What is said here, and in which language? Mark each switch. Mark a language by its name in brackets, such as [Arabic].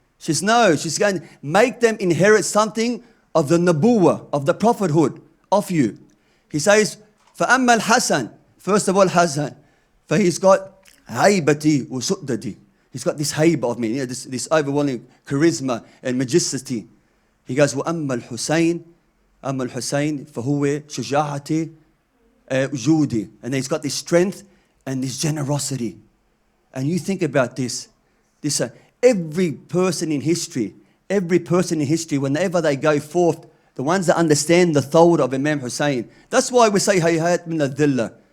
[English] She's going to make them inherit something of the Nabuwah, of the prophethood of you. He says, [Arabic] فَأَمَّا الْحَسَنِ, [English] first of all, Hasan, for he's got haybati wa su'dadi. He's got this hayba of me, this overwhelming charisma and majesty. He goes, [Arabic] وَأَمَّا الْحُسَيْنِ أَمَّا الْحُسَيْنِ فَهُوَ شُجَاعَةِ وُجُودِ. [English] And he's got this strength and this generosity. And you think about this every person in history, whenever they go forth, the ones that understand the thawr of Imam Hussein, that's why we say hayhat min al-dhillah.